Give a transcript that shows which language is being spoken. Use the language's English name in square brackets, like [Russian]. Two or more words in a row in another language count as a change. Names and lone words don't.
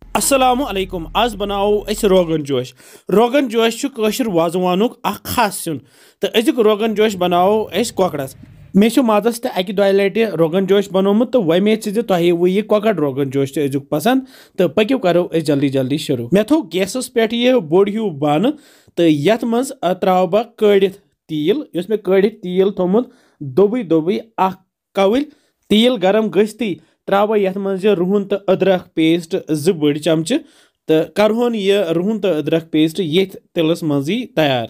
[Arabic] السلام عليكم [Kashmiri] आज बनाओ रोगन जोश। रोगन जोश कशर वाजवानुक खास सिन तो अजुक रोगन जोश बनाओ कॉकड़स। मे माजस तो अकि दो लटि रोगन जोश बनोमुत तो वमे तुह यह कॉकड़ रोगन जोश तो अजुक पसंद तो पक्यू करो जल्दी जल्दी शुरू। मे थो गैसस पे यह बोड़ हूँ बन तो यथ मज त्राव बह कड़ित तील युस मे कड़ित तील थोमुत दोबी दोबी कवल तील गरम गस्ती त्राव यथ मज रुहन तो अदरक पेस्ट 2 बड़ चमचे तो करहोन यह रुहन तो अदरक पेस्ट ये तिलस मजी तैयार।